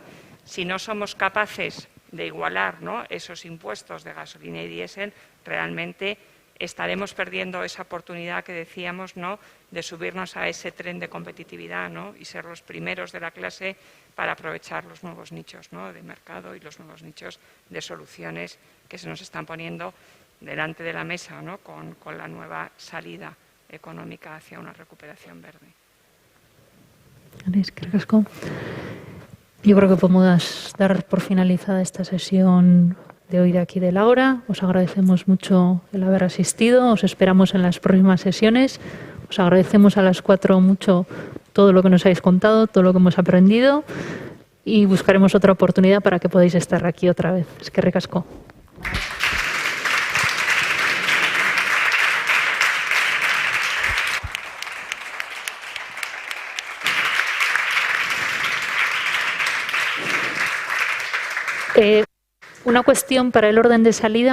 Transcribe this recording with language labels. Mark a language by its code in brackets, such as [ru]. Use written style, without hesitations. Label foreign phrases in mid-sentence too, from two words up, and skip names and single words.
[es] Si no somos capaces de igualar, ¿no?, esos impuestos de gasolina y diésel, realmente estaremos perdiendo esa oportunidad que decíamos, ¿no?, de subirnos a ese tren de competitividad, ¿no?, y ser los primeros de la clase para aprovechar los nuevos nichos, ¿no?, de mercado y los nuevos nichos de soluciones que se nos están poniendo delante de la mesa, ¿no?, con la nueva salida económica hacia una recuperación verde. [eu] Eskerrik asko. [es] Yo creo que podemos dar por finalizada esta sesión de hoy de aquí de la hora. Os agradecemos mucho el haber asistido, os esperamos en las próximas sesiones. Os agradecemos a las 4 mucho todo lo que nos habéis contado, todo lo que hemos aprendido y buscaremos otra oportunidad para que podáis estar aquí otra vez. [eu] Eskerrik asko. [es] Una cuestión para el orden de salida.